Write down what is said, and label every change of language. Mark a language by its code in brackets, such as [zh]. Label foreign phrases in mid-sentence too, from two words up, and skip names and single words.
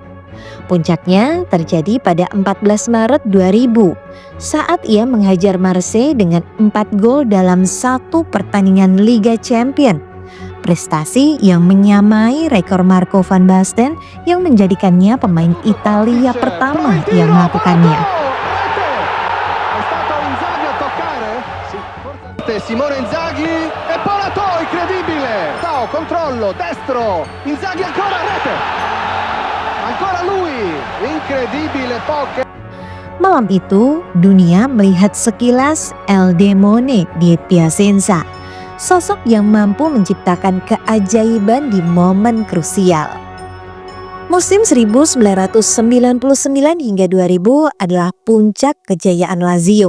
[id] Puncaknya terjadi pada 14 Maret 2000 saat ia menghajar Marseille dengan 4 gol dalam 1 pertandingan Liga Champions. Prestasi yang menyamai rekor Marco van Basten yang menjadikannya pemain Italia pertama yang melakukannya. [it] Simone Inzaghi e Polato, incredibile! Ciao, controllo, destro, Inzaghi ancora rete! Ancora lui, incredibile poche. [id] Malam itu, dunia melihat sekilas El Demone di Piacenza, sosok yang mampu menciptakan keajaiban di momen krusial. Musim 1999 hingga 2000 adalah puncak kejayaan Lazio.